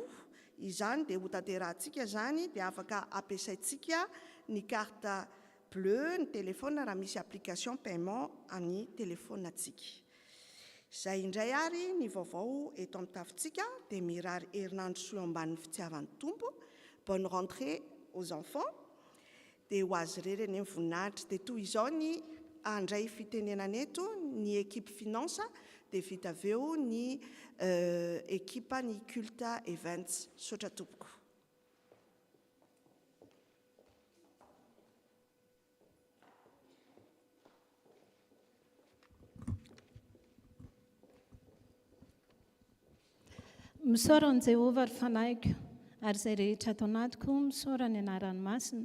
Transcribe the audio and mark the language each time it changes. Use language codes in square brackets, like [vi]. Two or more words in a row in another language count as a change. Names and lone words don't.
[mg] Izany dia ho tanterahantsika zany dia afaka ampiasaintsika ny karta bleu ny telefona raha misy [fr] application paiement [mg] amin'ny telefonatsika. Izay indray ary ny vaovao eto amin'ny tafontsika dia mirary herinandro soa ambanin'ny fitiavan'ny tompo. [fr] Bonne rentrée aux enfants. [mg] Dia ho azy rereny ny voninahitra dia toy izao ny andray fitenenana eto ny [fr] équipe finance [mg] dia vita avy eo ny équipe ny Culta Events sotra tompoko. Misaora ny Jehovah ary fanaiko ary izay rehetra ato anatiko misaora ny anarany masina.